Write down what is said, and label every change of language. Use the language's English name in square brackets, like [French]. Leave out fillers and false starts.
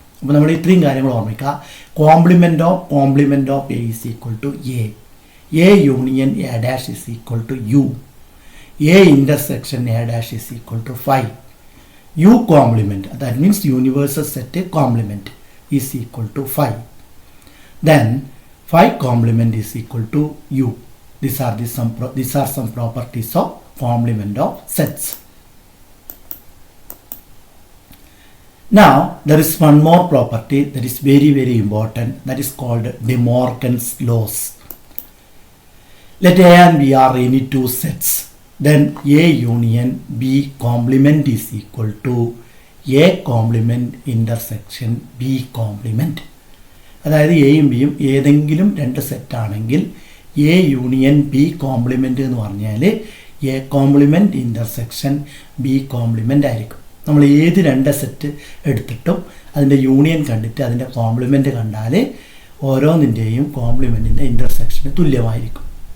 [Malayalam] അപ്പോൾ നമ്മൾ ഇത്രയും കാര്യങ്ങൾ ഓർമ്മിക്കുക. [English] Complement of A is equal to A union A dash is equal to U, A intersection A dash is equal to phi, U complement that means universal set complement is equal to phi. Then phi complement is equal to u. These are some properties of complement of sets. Now there is one more property that is very, very important, that is called De Morgan's laws. Let A and B are any two sets, then A union B complement is equal to A complement intersection B complement. [Malayalam] അതായത് എയും ബിയും ഏതെങ്കിലും രണ്ട് സെറ്റാണെങ്കിൽ A union B compliment എന്ന് പറഞ്ഞാൽ A compliment intersection B compliment ആയിരിക്കും. നമ്മൾ ഏത് രണ്ട് സെറ്റ് എടുത്തിട്ടും അതിൻ്റെ യൂണിയൻ കണ്ടിട്ട് അതിൻ്റെ കോംപ്ലിമെൻ്റ് കണ്ടാൽ ഓരോന്നിൻ്റെയും കോംപ്ലിമെൻറ്റിൻ്റെ ഇൻ്റർസെക്ഷന് തുല്യമായിരിക്കും.